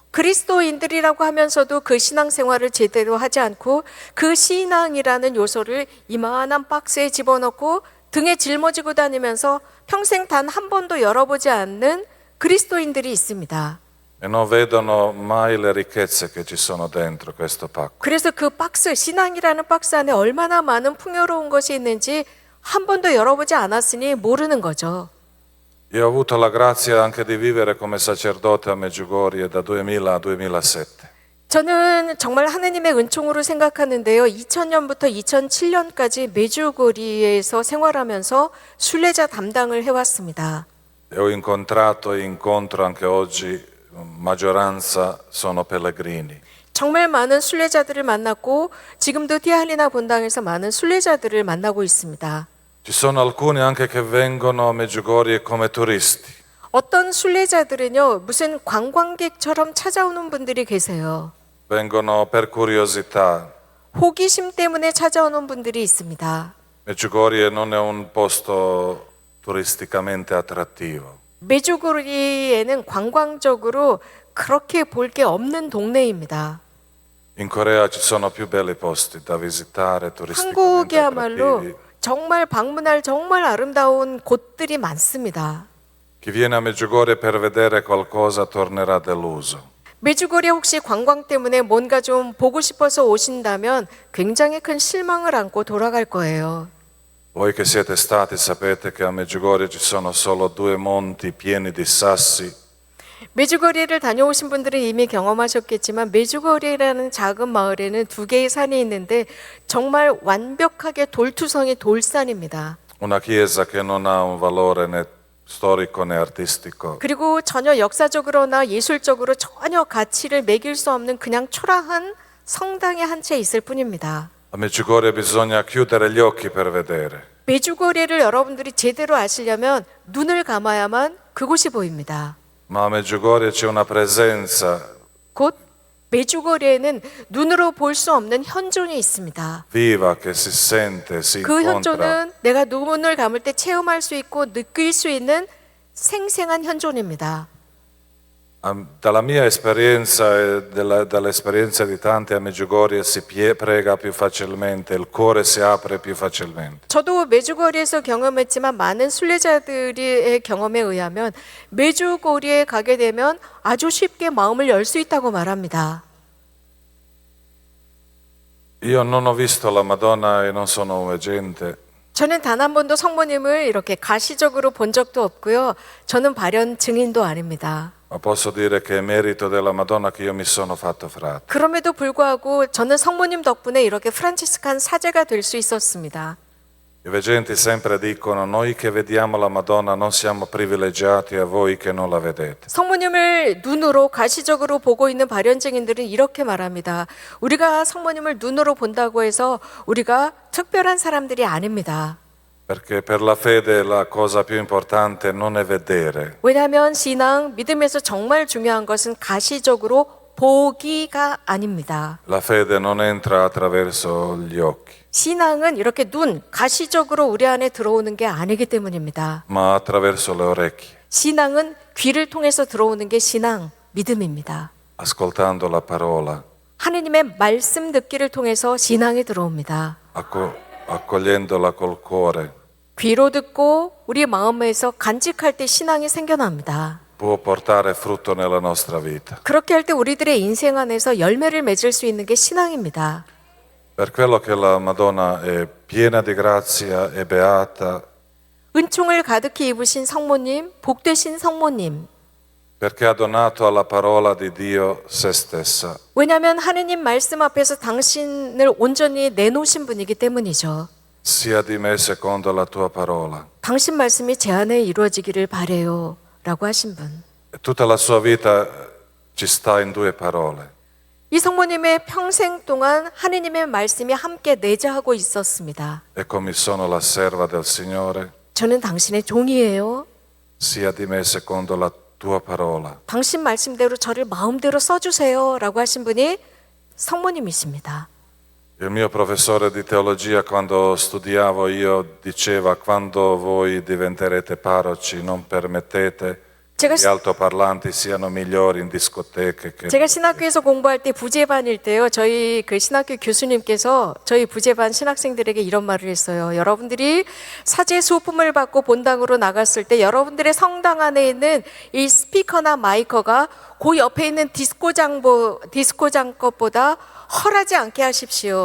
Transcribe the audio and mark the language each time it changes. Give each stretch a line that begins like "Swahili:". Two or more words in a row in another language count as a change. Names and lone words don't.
Korean: 그리스도인들이라고 하면서도 그 신앙생활을 제대로 하지 않고 그 신앙이라는 요소를 이만한 박스에 집어넣고 등에 짊어지고 다니면서 평생 단 한 번도 열어보지 않는 그리스도인들이 있습니다.
Italian: E non vedono mai le ricchezze che ci sono dentro questo pacco.
Korean: 그래서 그 박스, 신앙이라는 박스 안에 얼마나 많은 풍요로운 것이 있는지 한 번도 열어보지 않았으니 모르는 거죠.
Italian: Io ho avuto la grazia anche di vivere come sacerdote a Medjugorje da 2000 a 2007.
Korean: 저는 정말 하느님의 은총으로 생각하는데요. 2000년부터 2007년까지 메주고리에서 생활하면서 순례자 담당을 해왔습니다.
Italian: E ho incontrato e incontro anche oggi, maggioranza sono pellegrini.
Korean: 정말 많은 순례자들을 만났고 지금도 티아리나 본당에서 많은 순례자들을 만나고 있습니다.
Italian: Ci sono alcuni anche che vengono a Medjugorje come turisti.
Korean: 어떤 순례자들은요, 무슨 관광객처럼 찾아오는 분들이 계세요.
Italian: Vengono per curiosità.
Korean: 호기심 때문에 찾아오는 분들이 있습니다.
Italian: Medjugorje non è un posto turisticamente attrattivo.
Korean: 메주고리에는 관광적으로 그렇게 볼 게 없는 동네입니다.
Italian: In Corea ci sono più belli posti da visitare, turisticamente
Korean: 한국이야말로
Italian: attrattivi.
Korean: 정말 방문할 정말 아름다운 곳들이 많습니다.
Italian: Chi viene a Medjugorje per vedere qualcosa tornerà deluso.
Korean: 메주거리에 혹시 관광 때문에 뭔가 좀 보고 싶어서 오신다면 굉장히 큰 실망을 안고 돌아갈 거예요.
Italian: Voi che siete stati sapete che a Medjugorje ci sono solo 2 monti pieni di sassi
Korean: 메주거리를 다녀오신 분들은 이미 경험하셨겠지만 메주거리라는 작은 마을에는 2개의 산이 있는데 정말 완벽하게 돌투성이 돌산입니다.
Italian: una chiesa che non ha un valore né storico né artistico.
Korean: 그리고 전혀 역사적으로나 예술적으로 전혀 가치를 매길 수 없는 그냥 초라한 성당이 한 채 있을 뿐입니다.
Italian: A Medjugorje bisogna chiudere gli occhi per vedere.
Korean: 메주거리를 여러분들이 제대로 아시려면 눈을 감아야만 그곳이 보입니다.
Italian: Ma a Medjugorje c'è una presenza
Korean: 곧 메주거리에는 눈으로 볼 수 없는 현존이 있습니다.
Italian: viva che si sente, si
Korean: 그
Italian: incontra.
Korean: 현존은 내가 눈을 감을 때 체험할 수 있고 느낄 수 있는 생생한 현존입니다.
Italian: Dalla mia esperienza e dall'esperienza di tanti a Medjugorje si prega più facilmente, il cuore si apre più facilmente.
Korean: 저도 메주거리에서 경험했지만 많은 순례자들의 경험에 의하면 메주거리에 가게 되면 아주 쉽게 마음을 열 수 있다고 말합니다.
Italian: Io non ho visto la Madonna e non sono un veggente,
Korean: 저는 단 한 번도 성모님을 이렇게 가시적으로 본 적도 없고요. 저는 발현 증인도 아닙니다.
Italian: ma posso dire che è merito della Madonna che io mi sono fatto frate.
Korean: 그럼에도 불구하고 저는 성모님 덕분에 이렇게 프란치스칸 사제가 될 수 있었습니다.
Italian: I veggenti sempre dicono: noi che vediamo la Madonna non siamo privilegiati a voi che non la vedete.
Korean: 성모님을 눈으로 가시적으로 보고 있는 발현 증인들은 이렇게 말합니다. 우리가 성모님을 눈으로 본다고 해서 우리가 특별한 사람들이 아닙니다.
Italian: Perché per la fede la cosa più importante non è vedere,
Korean: 왜냐하면 신앙, 믿음에서 정말 중요한 것은 가시적으로 보기가 아닙니다.
Italian: la fede non entra attraverso gli occhi,
Korean: 신앙은 이렇게 눈, 가시적으로 우리 안에 들어오는 게 아니기 때문입니다.
Italian: ma attraverso le orecchie,
Korean: 신앙은 귀를 통해서 들어오는 게 신앙, 믿음입니다.
Italian: ascoltando la parola,
Korean: 하느님의 말씀 듣기를 통해서 신앙이 들어옵니다.
Italian: accogliendola col cuore.
Korean: 귀로 듣고 우리 마음에서 간직할 때 신앙이 생겨납니다.
Italian: Può portare frutto nella nostra vita.
Korean: 그렇게 할 때 우리들의 인생 안에서 열매를 맺을 수 있는 게 신앙입니다.
Italian: Per quello che la Madonna è piena di grazia e beata,
Korean: 은총을 가득히 입으신 성모님, 복되신 성모님.
Italian: perché ha donato alla parola di Dio se stessa.
Korean: 왜냐하면 하느님 말씀 앞에서 당신을 온전히 내놓으신 분이기 때문이죠.
Italian: Sia di me secondo la tua parola.
Korean: 당신 말씀이 제 안에 이루어지기를 바래요 라고 하신 분.
Italian: E tutta la sua vita ci sta in 2 parole.
Korean: 이 성모님의 평생 동안 하느님의 말씀이 함께 내재하고 있었습니다.
Italian: Ecco, mi sono la serva del Signore,
Korean: 저는 당신의 종이에요.
Italian: sia di me secondo la tua parola.
Korean: 당신 말씀대로 저를 마음대로 써주세요 라고 하신 분이 성모님이십니다.
Italian: Il mio professore di teologia, quando studiavo io, diceva: quando voi diventerete parroci non permettete che gli altoparlanti siano migliori in discoteche che...
Korean: 제가 신학교에서 공부할 때 부제반일 때요. 저희 그 신학교 교수님께서 저희 부제반 신학생들에게 이런 말을 했어요. 여러분들이 사제 수품을 받고 본당으로 나갔을 때 여러분들의 성당 안에 있는 이 스피커나 마이커가 그 옆에 있는 디스코장 것보다 헐하지 않게 하십시오.